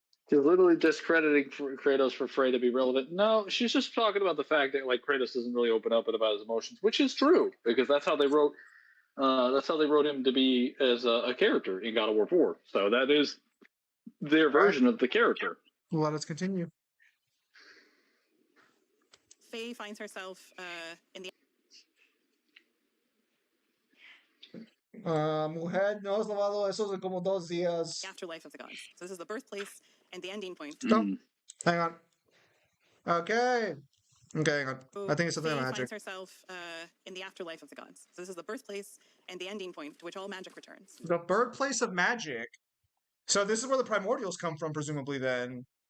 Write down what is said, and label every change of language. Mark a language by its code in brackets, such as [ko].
[en] She's literally discrediting Kratos for Frey to be relevant. No, she's just talking about the fact that like Kratos doesn't really open up about his emotions, which is true, because that's how they wrote. That's how they wrote him to be as a character in God of War 4. So that is their version of the character. Let us continue. Faye finds herself in the [es] Mujer, no has lavado eso de como 2 días. [en] afterlife of the gods. So this is the birthplace and the ending point. Stop. Hang on. Okay. Okay, hang on. I think it's something Faye magic. finds herself in the afterlife of the gods. So this is the birthplace and the ending point to which all magic returns. The birthplace of magic. So this is where the primordials come from, presumably, then.